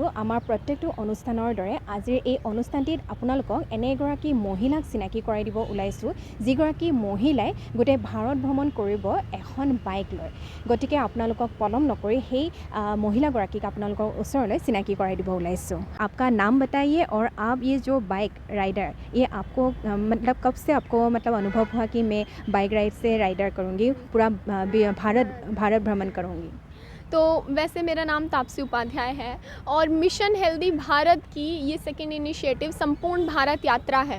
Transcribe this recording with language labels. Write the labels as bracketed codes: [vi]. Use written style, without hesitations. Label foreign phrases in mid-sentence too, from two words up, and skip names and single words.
[as] আমাৰ প্ৰত্যেকটো অনুষ্ঠানৰ দৰে আজিৰ এই অনুষ্ঠানটিত আপোনালোকক এনে এগৰাকী মহিলাক চিনাকি কৰাই দিব ওলাইছোঁ, যিগৰাকী মহিলাই গোটেই ভাৰত ভ্ৰমণ কৰিব এখন বাইক লৈ। গতিকে আপোনালোকক পলম নকৰি সেই মহিলাগৰাকীক আপোনালোকৰ ওচৰলৈ চিনাকি কৰাই দিব ওলাইছোঁ। [hi] आपका नाम बताइए और आप ये जो [en] bike rider, [hi] ये आपको मतलब कब से आपको मतलब अनुभव हुआ कि मैं [en] bike ride [hi] से राइडर करूँगी, पूरा भारत भ्रमण करूँगी? तो वैसे मेरा नाम तापसी उपाध्याय है और मिशन हेल्दी भारत की ये [en] second initiative [hi] संपूर्ण भारत यात्रा है।